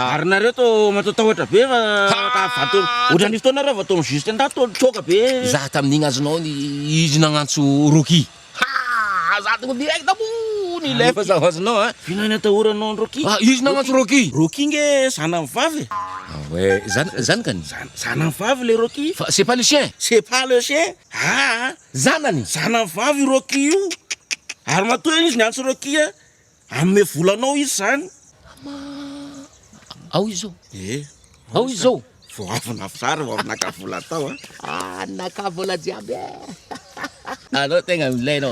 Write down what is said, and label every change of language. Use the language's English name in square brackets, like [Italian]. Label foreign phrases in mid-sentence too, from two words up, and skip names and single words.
[Malagasy] Ary nareo to mataotahotra be fa vato ohatran'ny fotoana reo vato juste ndato tsoka be. Za tamin'igny azonao izy nagnantso roky. Za tonga direct ambony lefa za azonao a. Fihinana atahoranao ny Rocky. Izy nagnantso roky. Rocky nge zana vavy. Ouais, zanakany. Zana vavy le Rocky. [French] Fa c'est pas le chien. C'est pas le chien. Ah, [Malagasy] Zanany. zana vavy Rocky io. Ary matoa izy niantso Rocky a. Ame volanao izy zany. Ao izy zao. Ao Ao izy zao. Vao avy nafitsara vao avy naka vola tao a. Naka vola jiaby. Anao tegna milainao.